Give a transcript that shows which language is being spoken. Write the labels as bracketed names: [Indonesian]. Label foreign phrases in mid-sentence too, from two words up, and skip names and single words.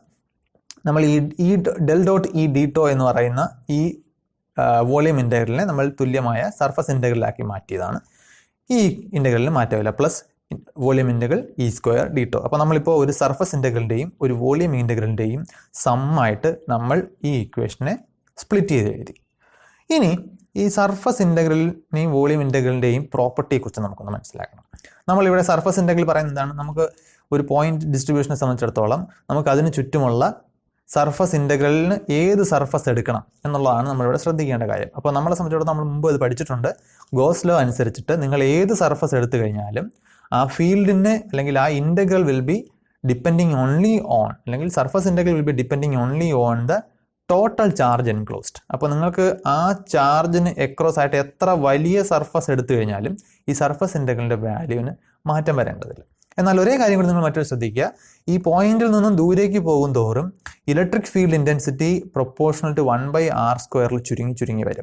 [Malayalam] നമ്മൾ ഈ del.E dτ എന്ന് പറയുന്ന ഈ [English] volume integral [Malayalam] നമ്മൾ തുല്യമായ [English] surface integral [Malayalam] മാറ്റിയതാണ്. ഈ ഇൻ്റഗ്രലിന് മാറ്റമില്ല, [English] plus volume integral [Malayalam] E² dτ. അപ്പോൾ നമ്മളിപ്പോൾ ഒരു [English] surface integral [Malayalam] ഒരു [English] volume integral [Malayalam] സമ്മായിട്ട് നമ്മൾ ഈ ഇക്വേഷനെ സ്പ്ലിറ്റ് ചെയ്ത് എഴുതി. ഇനി ഈ [English] surface integral volume integral [Malayalam] പ്രോപ്പർട്ടിയെക്കുറിച്ച് നമുക്കൊന്ന് മനസ്സിലാക്കണം. നമ്മളിവിടെ [English] surface integral [Malayalam] പറയുന്നത് എന്താണ്? നമുക്ക് ഒരു [English] point distribution [Malayalam] സംബന്ധിച്ചിടത്തോളം നമുക്ക് അതിന് ചുറ്റുമുള്ള [English] surface integral [Malayalam] ഏത് സർഫസ് എടുക്കണം എന്നുള്ളതാണ് നമ്മളിവിടെ ശ്രദ്ധിക്കേണ്ട കാര്യം. അപ്പോൾ നമ്മളെ സംബന്ധിച്ചിടത്തോളം നമ്മൾ മുമ്പ് അത് പഠിച്ചിട്ടുണ്ട്. [English] Gauss law [Malayalam] അനുസരിച്ചിട്ട് നിങ്ങൾ ഏത് സർഫസ് എടുത്തു കഴിഞ്ഞാലും ആ ഫീൽഡിനെ അല്ലെങ്കിൽ ആ [English] integral will be depending only on, [Malayalam] അല്ലെങ്കിൽ [English] surface integral will be depending only on the total charge enclosed. [Malayalam] അപ്പോൾ നിങ്ങൾക്ക് ആ ചാർജിന് എക്രോസ് ആയിട്ട് എത്ര വലിയ സർഫസ് എടുത്തു കഴിഞ്ഞാലും ഈ [English] surface integral [Malayalam] വാല്യൂവിന് മാറ്റം വരേണ്ടതില്ല. എന്നാൽ ഒരേ കാര്യം കൂടി നിങ്ങൾ മറ്റൊരു ശ്രദ്ധിക്കുക, ഈ പോയിന്റിൽ നിന്നും ദൂരേക്ക് പോകും തോറും [English] electric field intensity proportional to [Malayalam] 1/r² ചുരുങ്ങി വരും.